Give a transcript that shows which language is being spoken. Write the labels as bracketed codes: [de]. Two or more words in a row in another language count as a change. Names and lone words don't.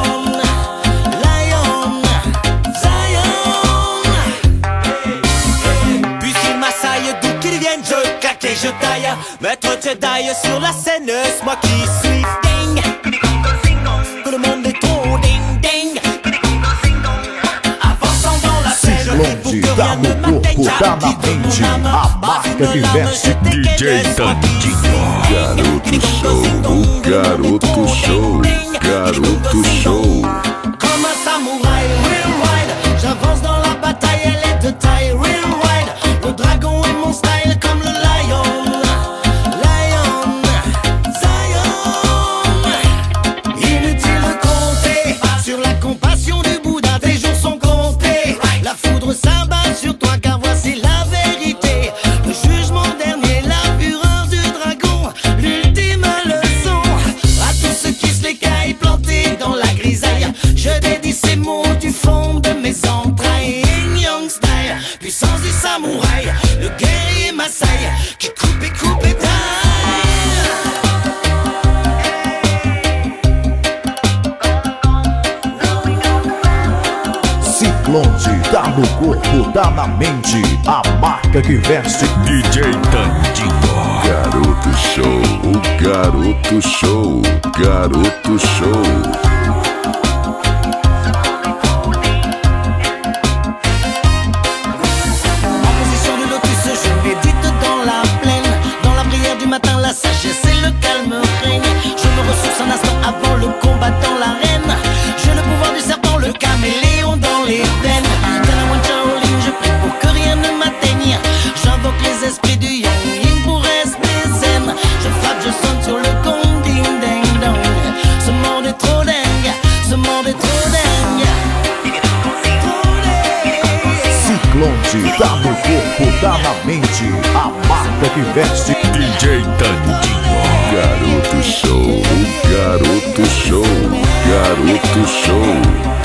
[fr] Lion, Zion. Puisqu'il m'assaille, d'où qu'il vienne, je claque et je taille. Maître Jedi sur la scène, c'est moi qui suis ding. Que le monde est trop ding ding. Avançant dans la scène, [pt] Ciclone tá no corpo, tá na mente. A marca que veste DJ Tandinho. Garoto show, o garoto show, garoto show. [fr] comme un samouraï, [en] real ride. [fr] J'avance dans la bataille, elle est de taille, [en] real ride. [fr] Le dragon est mon style comme le lion. Lion, Zion. Inutile de compter sur la compassion du Bouddha, tes jours sont comptés. La foudre s'abat sur toi car voici la vérité. Le jugement dernier, la fureur du dragon, l'ultime leçon. À tous ceux qui se l'écaillent plantés dans la grisaille, je dédie ces mots du fond de mes entrailles. Yin Yang style, puissance du samouraï, le guerrier Maasai qui coupe et taille. [pt] Ciclone tá no corpo, tá na mente. A marca que veste DJ Tandinho. Garoto show, o garoto show, garoto show. [fr] En position de lotus, je médite dans la plaine. Dans la prière du matin, la sagesse et le calme règne. Je me ressource un instant avant le combat dans l'arène. J'ai le pouvoir du serpent, le caméléon dans les veines. Talawan Shaolin, je prie pour que rien ne m'atteigne. J'invoque les esprits du Yang Yin pour rester zen. Je frappe, je sonne sur le gong, ding ding dong. Ce monde est trop dingue, ce monde est trop dingue. Trop dingue. [pt] Ciclone tá no corpo, tá na mente. A marca que veste DJ Tandinho. Garoto show, o garoto show, garoto show.